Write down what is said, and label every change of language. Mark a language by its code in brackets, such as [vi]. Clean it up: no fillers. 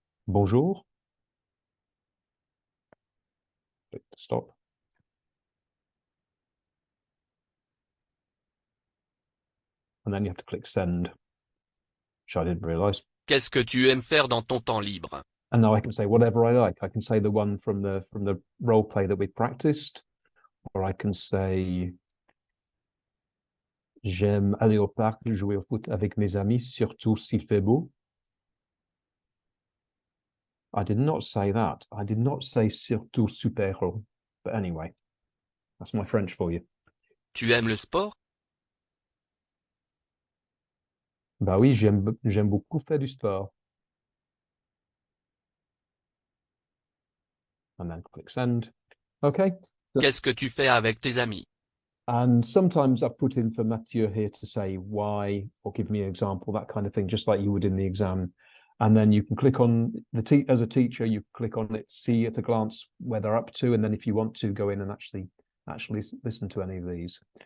[fr] Bonjour. [en] Click stop. And then you have to click send, which I didn't realize. [fr] Qu'est-ce que tu aimes faire dans ton temps libre? [en] And now I can say whatever I like. I can say the one from the role play that we practiced, or I can say [fr] j'aime aller au parc jouer au foot avec mes amis, surtout s'il fait beau. [en] I did not say that. I did not say [fr] surtout super beau. [en] But anyway, that's my French for you. [fr] Tu aimes le sport? Bah oui, j'aime beaucoup faire du sport. [en] And then click send. Okay. [fr] Qu'est-ce que tu fais avec tes amis? [en] And sometimes I've put in for Mathieu here to say why, or give me an example, that kind of thing, just like you would in the exam. And then you can click on as a teacher, you click on it, see at a glance where they're up to, and then if you want to go in and actually listen to any of these.